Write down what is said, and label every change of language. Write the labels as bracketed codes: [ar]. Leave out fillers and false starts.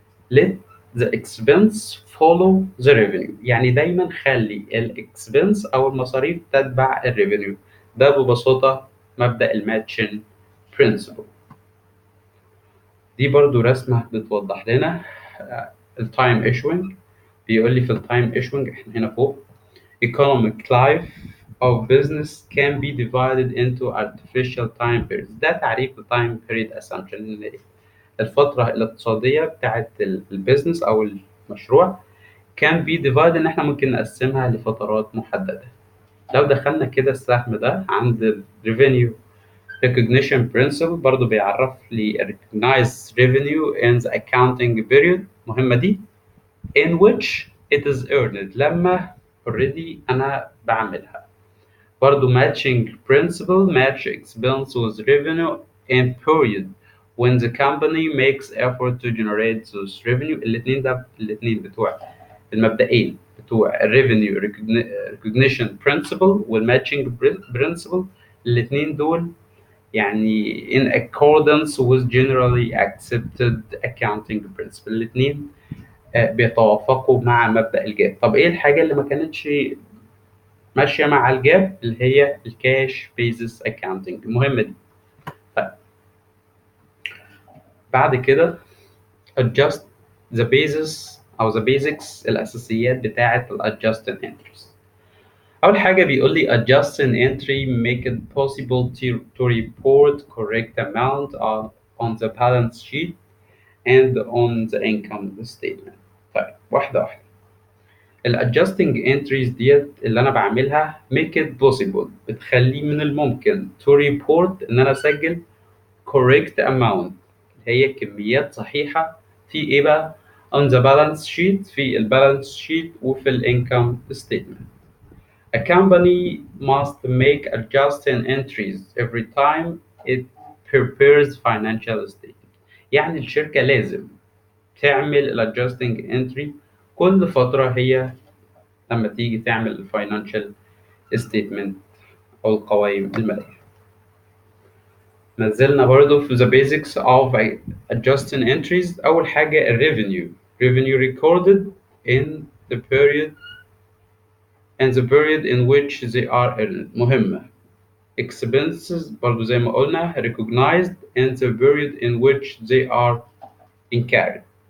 [en] let the expense follow the revenue، [ar] يعني دايما خلي الاكسبنس او المصاريف تتبع الريفينيو. ده ببساطه مبدأ الماتشن برنسبل. دي برضو رسمة بتوضح لنا التايم ايشوينج. بيقول لي في التايم ايشوينج احنا هنا فوق [en] economic life of business can be divided into artificial time periods. [ar] ده تعريف ال time period assumption، إن الفترة الاقتصادية بتاعت البيزنس أو المشروع [en] can be divided، [ar] إن إحنا ممكن نقسمها لفترات محددة. لو دخلنا كده السهم ده عند ال revenue recognition principle برضو بيعرف لي [en] recognize revenue in the accounting period، [ar] مهمة دي، [en] in which it is earned [ar] لما already أنا بعملها. [en] برضو matching principle match expense with revenue in period when the company makes effort to generate those revenue. [ar] الاتنين بتوع المبدئين بتوع [en] revenue recognition principle [ar] والmatching principle. الاتنين دول يعني [en] in accordance with generally accepted accounting principle. [ar] الاتنين بيتوافقوا مع مبدأ الجاب. طب ايه الحاجة اللي ما كانتش ماشية مع الجاب؟ اللي هي الكاش بيزس اكاونتنج، المهمة دي. طيب بعد كده [en] adjust the basis او the basics، [ar] الاساسيات بتاعة [en] adjusted entries. [ar] اول حاجة بيقول لي [en] adjust an entry make it possible to report correct amount on the balance sheet and on the income statement. [ar] طيب واحدة واحدة. الادجستنج انتريز ديت اللي انا بعملها [en] make it possible، [ar] بتخلي من الممكن [en] to report [ar] ان انا اسجل correct amount، هي كميات صحيحة في ايه بقى؟ [en] on the balance sheet، [ar] في البالانس شيت وفي الانكم statement. [en] A company must make adjusting entries every time it prepares financial statement. [ar] يعني الشركة لازم تعمل الادجستنج انتري كل فترة هي لما تيجي تعمل الفاينانشال ستيتمنت او القوائم الماليه. نزلنا برضو في [en] the basics of adjusting entries. [ar] اول حاجه الريفينيو [en] recorded in the period in which they are earned، مهمه. expenses [ar] برضو زي ما قلنا [en] recognized in the period in which they are incurred.